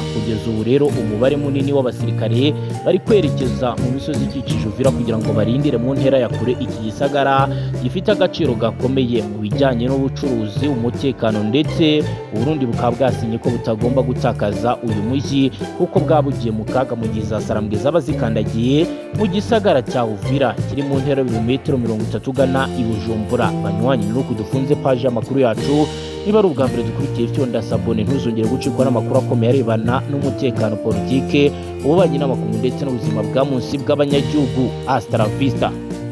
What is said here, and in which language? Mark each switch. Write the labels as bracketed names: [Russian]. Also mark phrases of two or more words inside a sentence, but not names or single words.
[Kinyarwanda] Kugeza ubu rero umubare munini w'abasirikare bari kwerekeza mu misozi ikikije Uvira kugira ngo barindire mu ntera ya kure iki gisagara gifite agaciro gakomeye mu bijyanye n'ubucuruzi, umutekano, ndetse Burundi bukaba bwasinye ko butagomba gutakaza uyu mujyi kuko bwabugiye mu kaga mu gihe za Sarambwe zaba zikandagiye mu gisagara cya Uvira kiri mu ntera ibirometero 30 ugana i Bujumbura. Banywanyi nuko dufunze page y'amakuru yacu, niba ari ubwa mbere dukurikiye fyonda sabone ntuzongere gucikwa n'amakuru akomeye arebana n'umutekano, politike, ububanyi n'amakungu ndetse n'ubuzima bwa munsi bw'abanyagihugu. [Spanish] Hasta la vista.